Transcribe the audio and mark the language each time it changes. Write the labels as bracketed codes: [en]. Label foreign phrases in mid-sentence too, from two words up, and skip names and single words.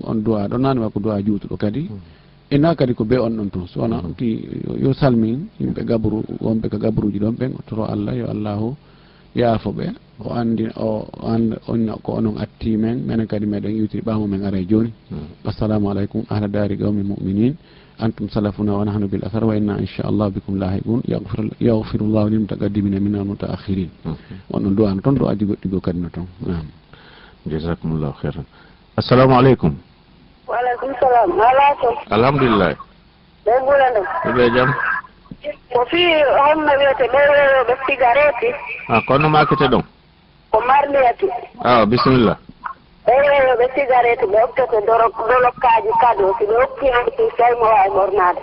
[ff] on du'a ɗon nanema ko du'a juutuɗo kadi ena kadi ko be on ɗon toon so wona ti yo salmin yimɓe gabru wonɓe ko gabruji ɗon ɓen o toro allah yo allahu yaafo ɓe o andi on ko onon atti men minen kadi meɗen iwtiri ɓamo men ara joni [ar] السلام عليكم أهل دار قوم مؤمنين أنتم سلفنا ونحن بالأثر وإنا إن شاء الله بكم لاحقون يغفر الله للمتقدمين منا والمتأخرين [ff] on ɗon du'ano toon du'aji goɗɗi go kadi no toon [ar] جزاكم الله خيرا السلام عليكم وعليكم السلام عليكم alhamdulillah [ff] ɓe ɓurano ɓe jam ko fi homno wiyete ɓe weyoɓe cigarette kono makete ɗon ko marliyatu bisimillah ɓe weyoɓe cigarette ɓe hokkete dolokkaji kado si ɓe hokki hanti tawi mo wawi ɓornade